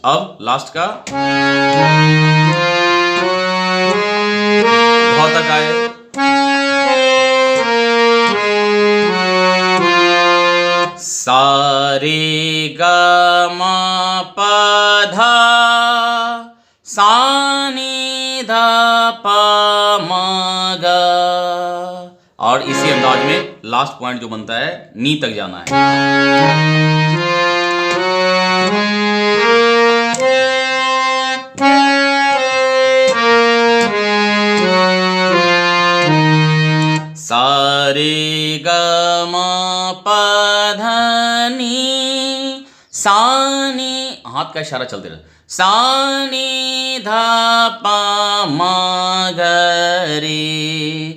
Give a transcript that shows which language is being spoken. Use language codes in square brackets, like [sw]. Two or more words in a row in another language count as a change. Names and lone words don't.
[hi] अब लास्ट का ध तक आए, रे ग म प ध सा नी ध प म ग। और इसी अंदाज में [en] last point [hi] जो बनता है नी तक जाना है। सा रे ग म प ध नी सा नी, हाथ का इशारा चलते रहे, सा नी ध प म ग रे।